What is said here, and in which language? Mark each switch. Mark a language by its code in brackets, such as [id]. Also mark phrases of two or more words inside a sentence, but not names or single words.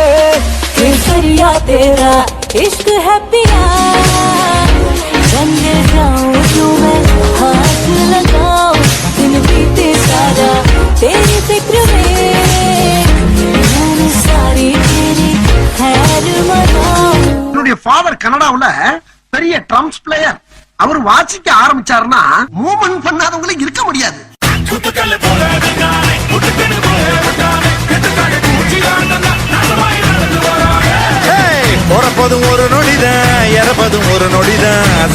[hi] केसरिया तेरा इश्क है पिया रंग जाऊं क्यों मैं हाथ लगाऊं दिन बीते सारा तेरी फिक्र में मैंने सारी तेरी खैर मनाऊं. [ta] என்னுடைய ஃபாதர் கனடாவுல பெரிய [en] drums player. [ta] அவர் வாசிக்க ஆரம்பிச்சாருன்னா மூவ்மெண்ட் பண்ணாதவங்களே இருக்க முடியாது. போறப்போதும் ஒரு நொடிதான், இறப்பதும் ஒரு நொடிதான்.